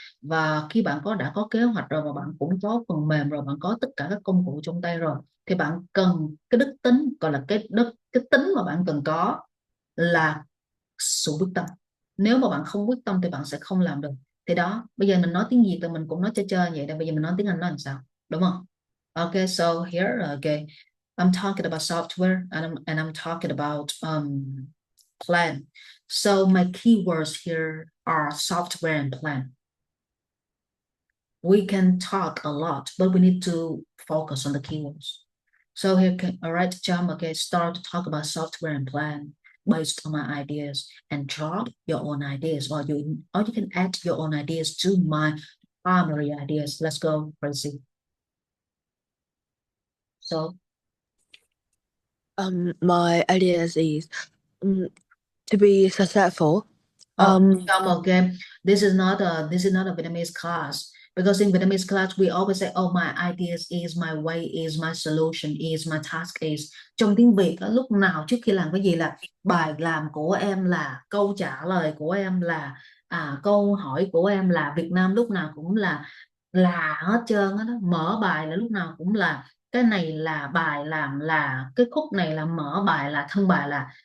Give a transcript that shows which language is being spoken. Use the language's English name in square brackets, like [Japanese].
[Vietnamese] Và khi bạn đã có kế hoạch rồi, và bạn cũng có phần mềm rồi, bạn có tất cả các công cụ trong tay rồi, thì bạn cần cái đức tính, gọi là cái tính mà bạn cần có là sự quyết tâm. Nếu mà bạn không quyết tâm thì bạn sẽ không làm được. Thì đó, bây giờ mình nói tiếng Việt thì mình cũng nói chơi vậy đó, bây giờ mình nói tiếng Anh nó làm sao, đúng không? [English] Okay, so here, okay, I'm talking about software, and I'm talking about plan. So my keywords here are software and plan. We can talk a lot, but we need to focus on the keywords. So here, all right, John, okay, start to talk about software and plan based on my ideas, and drop your own ideas, or you can add your own ideas to my primary ideas. Let's go, Tracy. So my ideas is to be successful. Okay, this is not a Vietnamese class, because in Vietnamese class we always say, oh, my ideas is, my way is, my solution is, my task is. [Vietnamese] Trong tiếng Việt lúc nào trước khi làm cái gì là bài làm của em là, câu trả lời của em là, câu hỏi của em là. Việt Nam lúc nào cũng là hết trơn á đó. Mở bài là lúc nào cũng là, cái này là bài làm, là cái khúc này là mở bài, là thân bài là.